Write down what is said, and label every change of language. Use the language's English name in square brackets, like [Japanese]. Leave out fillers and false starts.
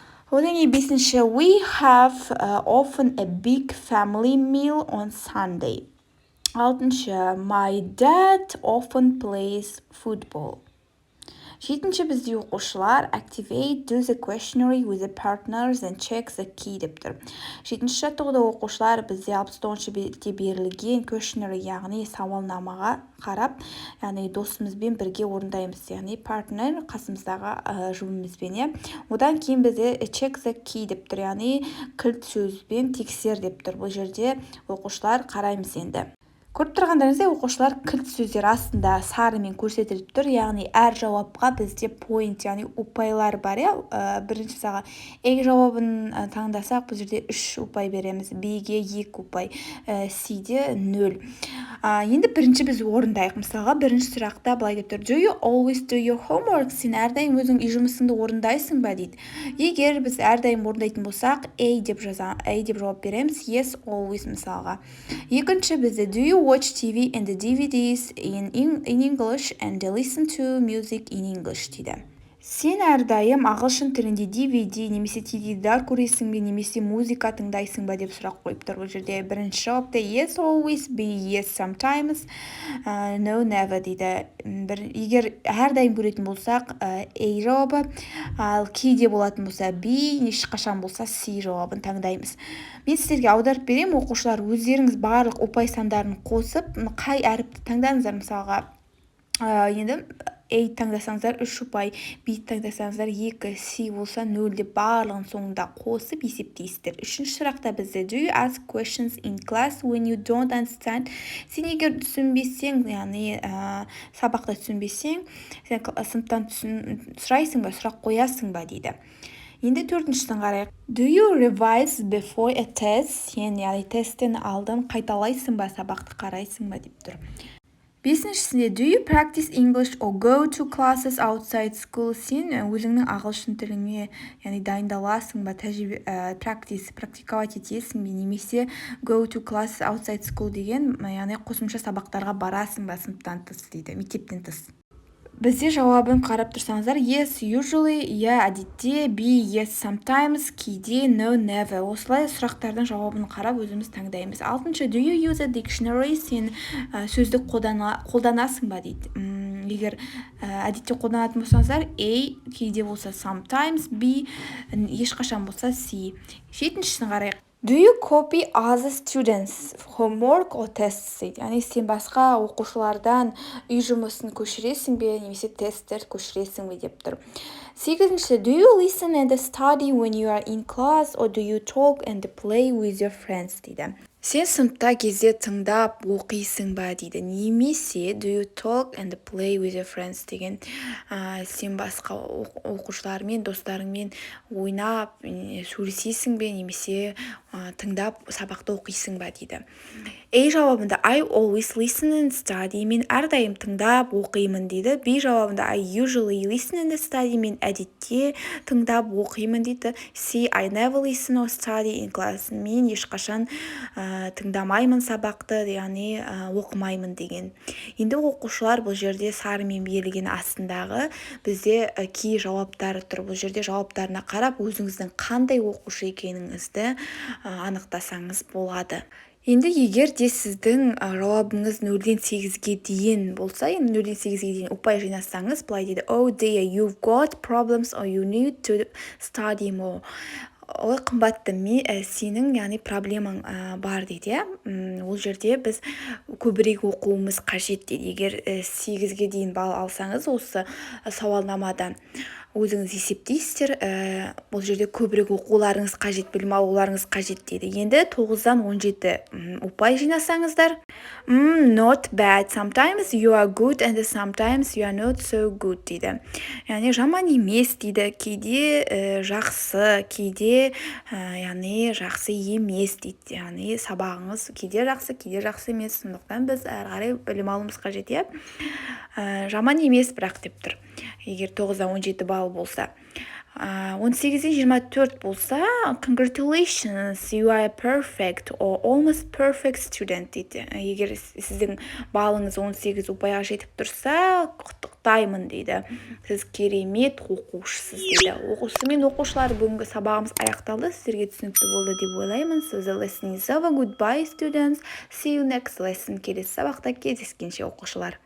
[Kazakh] Одан кейін бесінші, [English] we have often a big family meal on Sunday. [Kazakh] Алтыншы, [English] my dad often plays football. [Kazakh] Жетінші бізде оқушылар [English] activate, do the questionnaire with the partners and check the key [Kazakh] деп тұр. Жетінші жаттығуда оқушылар бізде 69 бетте берілген questionnaire, яғни сауалнамаға қарап, яғни досымызбен бірге орындаймыз, яғни партнер қасымыздағы жұбымызбен. Одан кейін бізде [English] check the key [Kazakh] деп тұр, яғни кілт сөзбен тексер деп тұр. Бұл жерде оқушылар қараймыз енді. Көріп тұрғандарыңыздай оқушылар кілт сөздер астында сарымен көрсетіліп тұр, яғни әр жауапқа бізде point, яғни ұпайлар бар. Бірінші мысалға A жауабын таңдасақ, бұл жерде 3 ұпай береміз, B-ге 2 ұпай, C-де 0. Енді бірінші біз орындайық. Мысалға бірінші сұрақта былай деп тұр: [English] Do you always do your homework? [Kazakh] Сен әрдайым өзің үй жұмысыңды орындайсың ба дейді. Егер біз әрдайым орындайтын болсақ, A деп жауап береміз, [English] yes, always [Kazakh] мысалға. Екінші бізде [English] do you watch TV and the DVDs in English and listen to music in English [Kazakh] дейді. Сен әрдайым ағылшын тілінде DVD немесе теледидар көресің бе, немесе музыка тыңдайсың ба деп сұрақ қойып тұр. Бұл жерде бірінші жауапта [English] yes, always, B, yes, sometimes, no, never [Kazakh] дейді. Егер әрдайым көретін болсақ, A жауабы, ал кейде болатын болса B, ешқашан болса C жауабын таңдаймыз. Мен сіздерге аударып берем, оқушылар өздеріңіз барлық ұпай сандарын қосып, қай әріпті таңдаңыздар. Мысалға, енді A таңдасаңыздар 3 ұпай, B таңдасаңыздар 2, C болса 0 деп барлығын соңында қосып есептейсіздер. Үшінші сұрақта бізде [English] do you ask questions in class when you don't understand? [Kazakh] Сен егер түсінбесең, яғни сабақта түсінбесең, сен сыныптан сұрайсың ба, сұрақ қоясың ба дейді. Енді төртіншісін қарайық. [English] Do you revise before a test? [Kazakh] Сен яғни тесттен алдын қайталайсың ба, сабақты қарайсың ба деп тұр. Бесіншісінде [English] do you practice English or go to classes outside school? [Kazakh] Сен өзіңнің ағылшын тіліңе яғни дайындаласың ба, практиковать етесің бе, немесе [English] go to classes outside school [Kazakh] деген яғни қосымша сабақтарға барасың ба сыныптан тыс дейді, мектептен тыс. Бізде жауабын қарап тұрсаңыздар, [English] yes, usually, yeah, [Kazakh] әдетте, [English] b, yes, sometimes, [Kazakh] кейде, [English] no, never. [Kazakh] Осылай сұрақтардың жауабын қарап өзіміз таңдаймыз. Алтыншы, [English] do you use a dictionary? [Kazakh] Сен сөздік қолданасың ба дейді. Егер әдетте қолданатын болсаңыздар, a, кейде болса [English] sometimes, [Kazakh] b, ешқашан болса c. Жетіншісін қарайық. [English] Do you copy other students' homework or tests? [Kazakh] Яғни сен басқа оқушылардан үй жұмысын көшіресің бе, немесе тесттер көшіресің бе деп тұр. Сегізінші, [English] do you listen and study when you are in class or do you talk and play with your friends? [Kazakh] Дейді. Сен сыныпта кезде тыңдап оқисың ба дейді, немесе [English] do you talk and play with your friends [Kazakh] деген сен басқа оқушылармен, достарыңмен ойнап, сөйлесесің бе, немесе тыңдап сабақты оқисың ба дейді. A жауабында [English] I always listen and study, [Kazakh] мен әрдайым тыңдап оқимын дейді. B жауабында [English] I usually listen and study, [Kazakh] мен әдетте тыңдап оқимын дейді. [English] C I never listen or study in class, [Kazakh] мен ешқашан тыңдамаймын сабақты, яғни оқымаймын деген. Енді оқушылар бұл жерде сарымен берілген астындағы бізде кей жауаптары тұр. Бұл жерде жауаптарына қарап өзіңіздің қандай оқушы екеніңізді анықтасаңыз болады. Енді егер де сіздің жауабыңыз 0-ден 8-ге дейін болса, 0-ден 8-ге дейін ұпай жинасаңыз, былай дейді, [English] oh dear, you've got problems or you need to study more. [Kazakh] Ой, қымбатты, сенің яғни проблемаң бар дейді. Ол жерде біз көбірек оқуымыз қажет дейді. Егер 8-ге дейін балл алсаңыз, осы сауалнамадан өзіңіз есептейсіздер, бұл жерде көбірек оқуларыңыз қажет, білім алуларыңыз қажет дейді. Енді 9-дан 17 ұпай жинасаңыздар, [English] not bad, sometimes you are good and sometimes you are not so good [Kazakh] дейді. Яғни жаман емес дейді, кейде жақсы, кейде яғни жақсы емес дейді. Яғни сабағыңыз кейде жақсы емес, сондықтан біз әрі қарай білім алуымыз қажет, жаман емес бірақ деп тұр. Егер 9-дан 17 балл болса. 18-ден 24 болса, [English] congratulations, you are a perfect or almost perfect student [Kazakh] дейді. Егер сіздің балыңыз 18 ұпайға жетіп тұрса, құттықтаймын дейді. Сіз керемет оқушысыз дейді. Осымен оқушылар, бүгінгі сабағымыз аяқталды. Сіздерге түсінікті болды деп ойлаймын. [English] So the lesson is over. Goodbye students. See you next lesson. [Kazakh] Келесі сабақта кездескенше оқушылар.